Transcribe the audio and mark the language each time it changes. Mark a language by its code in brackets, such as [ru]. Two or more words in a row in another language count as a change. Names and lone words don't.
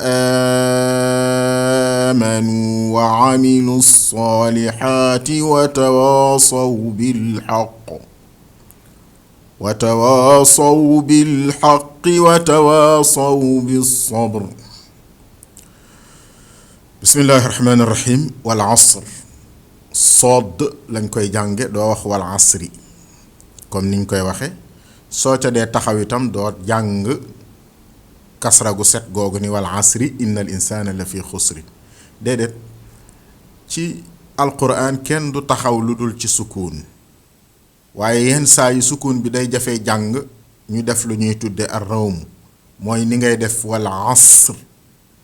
[ar] آمنوا وعملوا الصالحات وتواصوا بالحق وتواصوا بالصبر بسم الله الرحمن الرحيم والعصر صاد [wo] lañ koy jànge doo wax [ar] والعصر [wo] comme niñ koy waxe soo ca dee taxaw itam doo jàng kasra gu set googu ni [ar] والعصر إن الإنسان لفي خسر [wo] déedéet ci alquran kenn du taxaw lu dul ci sukun waaye yenn saa yi sukun bi day jafee jàng ñu def lu ñuy tudde [ar] الروم [wo] mooy ni ngay def [ar] والعصر